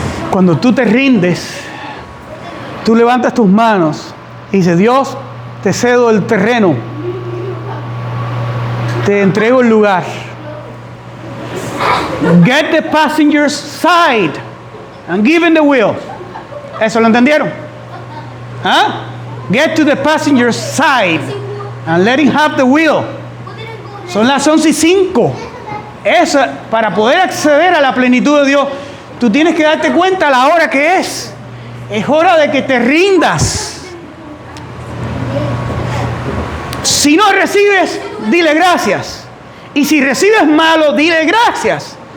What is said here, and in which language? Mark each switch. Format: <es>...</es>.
<es>Cuando tú te rindes, tú levantas tus manos y dices: Dios, te cedo el terreno, te entrego el lugar.</es> <en>Get the passenger's side and give him the wheel.</en> <es>¿Eso lo entendieron? ¿Ah?</es> <en>Get to the passenger's side and let him have the wheel.</en> <es>Son las 11:05. Eso, para poder acceder a la plenitud de Dios, tú tienes que darte cuenta a la hora que es. Es hora de que te rindas. Si no recibes, dile gracias. Y si recibes malo, dile gracias.</es>